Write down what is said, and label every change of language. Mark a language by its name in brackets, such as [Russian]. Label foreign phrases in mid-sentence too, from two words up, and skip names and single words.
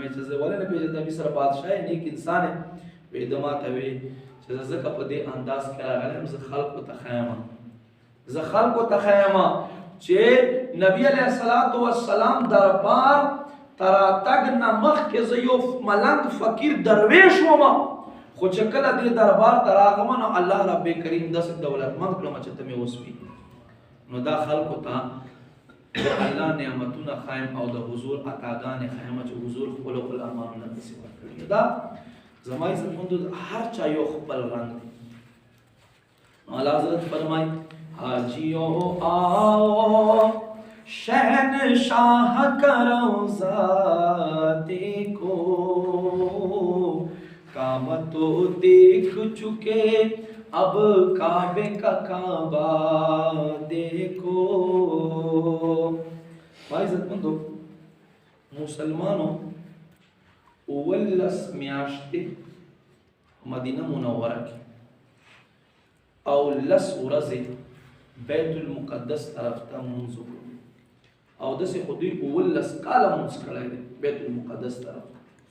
[Pashto] مې چې زه ولې نه پېژنم، د مصر بادشاه یې، نیک انسان یې. ده ما ته وی چې زه ځکه په دې انداز کې راغلی یم، زه خلکو ته ښیم، زه خلکو ته ښیم چې نبي علیه السلام دربار ته راتګ نه مخکې زه یو ملنګ فقیر درویش وم، خو چې کله دې دربار ته راغلم نو الله رب کریم داسې دولتمند کړم چې ته مې وسپي. نو دا خلکو ته د الله نعمتونه ښیم او د حضور عطاګانې ښیم چې حضور خپلو غلامانو نه داسې ورکړي. دا زما عزتمندو هر چا یو خپل رنګ دی. [Urdu] اعلی حضرت فرمایي حاجیو آؤ شہنشاہ کا روضہ دیکھو، کعبہ تو دیکھ چکے اب کعبے کا کعبہ دیکھو. [Pashto] بھائی عزت مندو مسلمانوں اولس میاشتې مدینه منوره کې او لس ورځې بیت المقدس طرف ته مونځ وکړو، او داسې خو دوی اولس کاله مونځ کړی دی بیت المقدس طرف ته.